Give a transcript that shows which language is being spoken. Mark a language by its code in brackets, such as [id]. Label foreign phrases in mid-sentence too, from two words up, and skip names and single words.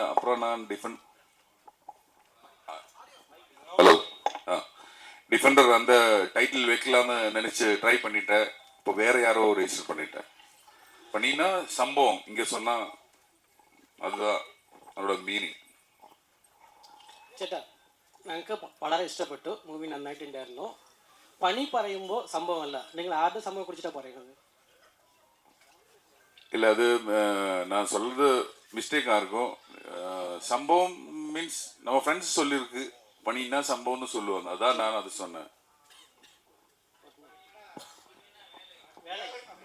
[ta] அப்புறம் நான் டிஃபெண்டர் அந்த டைட்டில் வைக்கலாம்னு நினைச்சு ட்ரை பண்ணிட்டேன். இப்போ வேற யாரோ ரெஜிஸ்டர் பண்ணினா சம்பவம் இங்கே சொன்னா அதுதான் அதோட மீனிங். [ml] ചേട്ടാ, ഞങ്ങൾക്ക് വളരെ ഇഷ്ടപ്പെട്ടു മൂവി, നന്നായിട്ടുണ്ടായിരുന്നു. പണി പറയുമ്പോൾ സംഭവമല്ല, നിങ്ങൾ ആരുടെ സംഭവം കുറിച്ചിട്ടാണ് പറയുന്നത്? [ta] இல்லை, அது நான் சொல்றது மிஸ்டேக்காக இருக்கும். சம்பவம் மீன்ஸ் நம்ம ஃப்ரெண்ட்ஸ் சொல்லியிருக்கு, பணின்னா சம்பவம்னு சொல்லுவாங்க, அதான் நான் அது சொன்னேன்.